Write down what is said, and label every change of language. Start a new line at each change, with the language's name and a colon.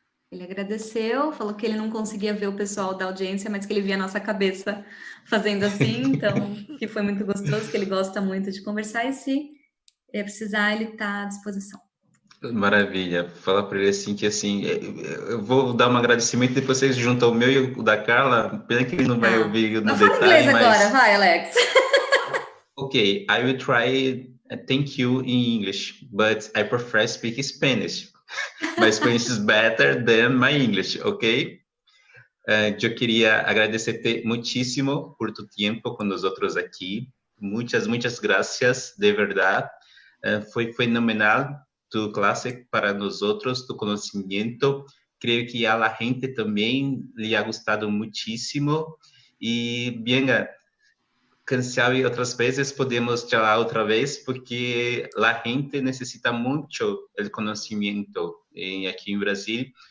Portuguese: Ele agradeceu, falou que ele não conseguia ver o pessoal da audiência, mas que ele via a nossa cabeça fazendo assim, então que foi muito gostoso, que ele gosta muito de conversar, e se precisar, ele está à disposição. Maravilha. Fala para ele assim que assim, eu vou dar um agradecimento, depois vocês juntam o meu e o da Carla. Pena que ele não vai ouvir no detalhe, inglês mas... agora, vai, Alex.
English: Okay, I will try thank you in English, but I prefer speak Spanish. My Spanish is better than my English, okay?
Portuguese: Eu queria agradecer-te
Spanish: muchísimo por tu tiempo
Portuguese: com nós outros aqui.
Spanish: Muchas gracias, de verdade.
Portuguese: Foi fenomenal
Spanish: tu clase para nosotros, tu conocimiento. Creo que a la gente también le ha gustado muchísimo. Y bien, cansado y otras veces podemos charlar otra vez porque la gente necesita mucho el conocimiento aquí en Brasil.